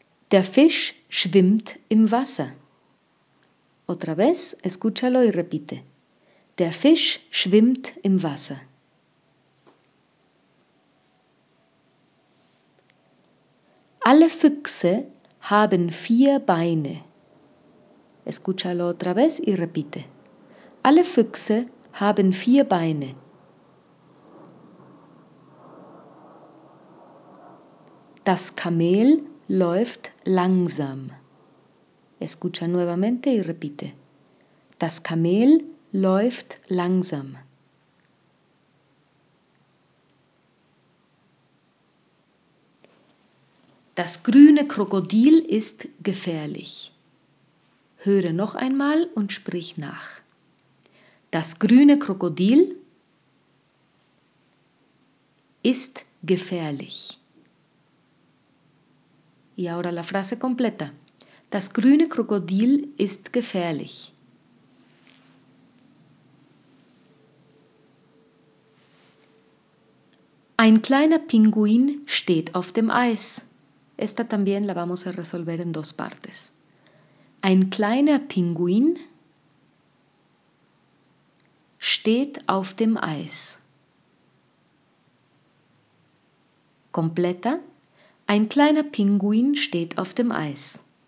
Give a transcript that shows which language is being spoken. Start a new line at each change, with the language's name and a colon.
German: Der Fisch schwimmt im Wasser.
Spanish: Otra vez, escúchalo y repite.
German: Der Fisch schwimmt im Wasser. Alle Füchse haben vier Beine.
Spanish: Escúchalo otra vez y repite.
German: Alle Füchse haben vier Beine. Das Kamel läuft langsam.
Spanish: Escucha nuevamente y repite.
German: Das Kamel läuft langsam. Das grüne Krokodil ist gefährlich. Höre noch einmal und sprich nach. Das grüne Krokodil ist gefährlich.
Spanish: Y ahora la frase completa.
German: Das grüne Krokodil ist gefährlich. Ein kleiner Pinguin steht auf dem Eis.
Spanish: Esta también la vamos a resolver en dos partes.
German: Ein kleiner Pinguin steht auf dem Eis.
Spanish: Completa.
German: Ein kleiner Pinguin steht auf dem Eis.